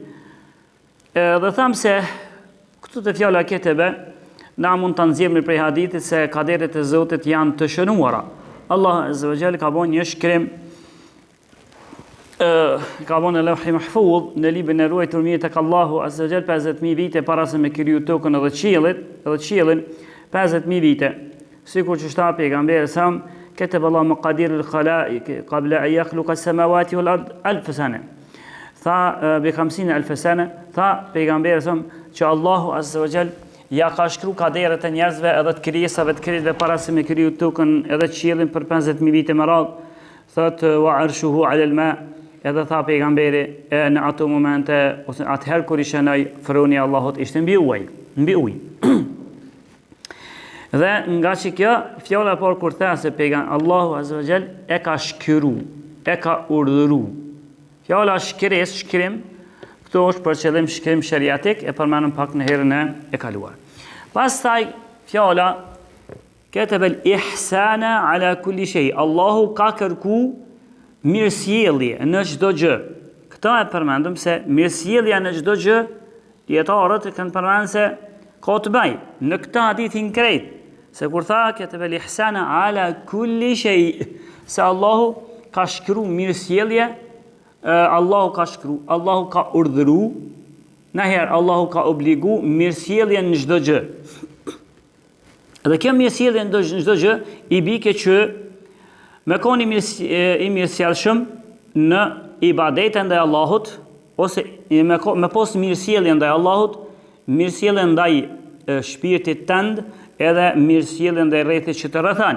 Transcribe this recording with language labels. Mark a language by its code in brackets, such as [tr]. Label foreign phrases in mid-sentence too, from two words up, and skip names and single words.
[sq] Dhe tham se këtu të fjala ketebe na mund të nxjerrim prej hadithit se kaderet e Zotit janë të shënuara. Allah [ar] عز وجل [sq] ka bën një shkrim ka bën në Lauhi Mahfuz në librin e ruajtur mirë tek Allahu [ar] عز وجل [sq] 50000 vite para se me kriju tokën edhe qiellin 50000 vite. Sikur që shta pejgamberi sam [ar] كتب الله مقادير الخلائق قبل أن يخلق السماوات والأرض 1000 سنة. Tha ب 50000 سنة, [sq] tha pejgamberi sam që Allahu [ar] عز وجل [sq] ja ka shkruar kaderet e njerëzve edhe të krijesave të krijesave para se me kriju tokën edhe qiellin për 50000 vite më radh. [ar] Thot وعرشه على الماء. [sq] Edhe tha pejgamberi në ato momente ose atëherë kur i shënoi froni Allahut ishte mbi ujë. Dhe nga që kjo fjala por kur tha se Allahu [ar] عز وجل [sq] e ka shkruar, e ka urdhëruar. Fjala shkrim, këto është për qëllim shkrim shariatik, e përmenëm pak në herën e kaluar. Pastaj fjala [ar] كتب الإحسان على كل شيء. [sq] Allahu ka kërku mirësjellje në çdo gjë. Këta e përmendëm se mirësjellja në çdo gjë, dietarët e kanë përmendur se ka të bëjë në këtë hadithin krejt. Se kur tha [ar] كتب الإحسان على كل شيء, [sq] se Allahu ka shkruar mirësjellje, Allahu ka shkruar, Allahu ka urdhëruar, nëherë Allahu ka obliguar mirësjelljen në çdo gjë. Dhe kjo mirësjellje në çdo gjë i bike që me qenë i mirësjellshëm në ibadete ndaj Allahut ose me pas mirësjellje ndaj Allahut, mirësjellje ndaj shpirtit tënd edhe mirësjellje ndaj rrethit që të rrethon.